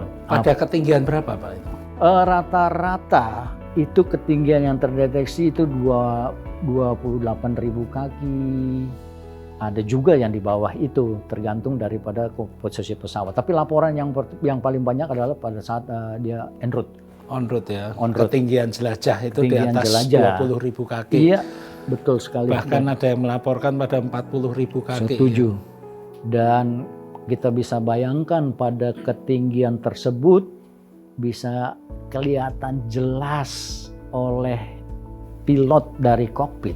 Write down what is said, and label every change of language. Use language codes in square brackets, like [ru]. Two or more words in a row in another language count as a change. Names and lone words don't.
[id] Pada ketinggian berapa Pak itu? Rata-rata itu ketinggian yang terdeteksi itu 28.000 kaki. Ada juga yang di bawah itu, tergantung daripada posisi pesawat. Tapi laporan yang paling banyak adalah pada saat dia [en] en route. On route [id] ya. [en] On route. [id] Ketinggian jelajah itu Ketinggian di atas jelajah. 20.000 kaki. Iya, betul sekali. Bahkan ada yang melaporkan pada 40.000 kaki. Setuju. Dan kita bisa bayangkan pada ketinggian tersebut bisa kelihatan jelas oleh pilot dari kokpit.